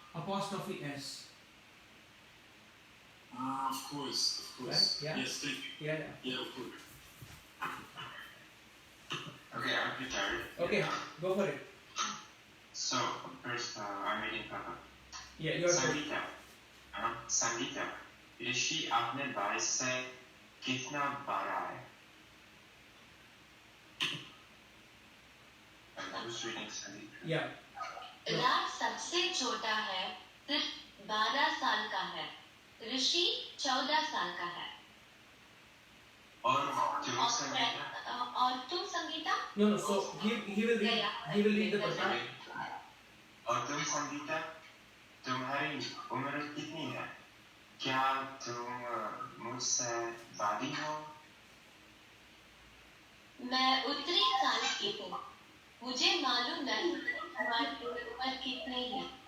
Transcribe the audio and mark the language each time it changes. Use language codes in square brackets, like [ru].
[en] Apostrophe S. Of course. Right? Yeah? Yes, thank you. Yeah. Of course. Okay, I'm prepared. Okay, go for it. So first, I'm reading Papa. Yeah, you're ready. [hi] Sangeeta, ऋषि अपने भाई से कितना बड़ा है? [en] I'm just reading Sangeeta. Yeah. [hi] राज सबसे छोटा है, सिर्फ 12 साल का है. ऋषि 14 साल का है. और तुम संगीता? और तुम Sangeeta? [en] No. So he will read. He will read the Pratap. [hi] और तुम संगीता, तुम्हारी उम्र कितनी है? क्या तुम मुझसे बड़ी हो? मैं उत्तरी साल की हूँ। मुझे मालूम नहीं तुम्हारी उम्र कितनी है।